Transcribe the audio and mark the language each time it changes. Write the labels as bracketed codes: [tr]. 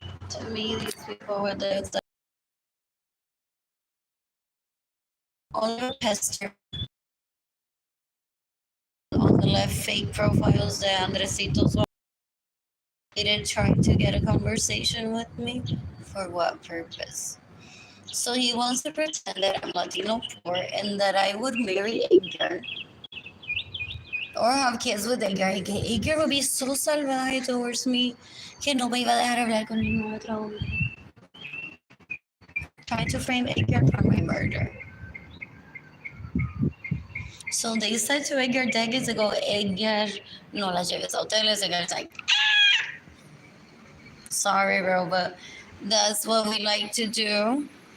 [en] To me, these people were the only pester on the left fake profiles, the Andresitos. They didn't try to get a conversation with me. For what purpose? So he wants to pretend that I'm Latino poor and that I would marry Edgar or have kids with Edgar. [es] Y que Edgar [en] would be so [es] salvaje [en] towards me [es] que no me iba a dejar hablar con ningún otro hombre. [en] Trying to frame Edgar for my murder. So they said to Edgar decades ago, Edgar, [es] no la lleves a hoteles. [en] Edgar's like, sorry, bro, but that's what we like to do.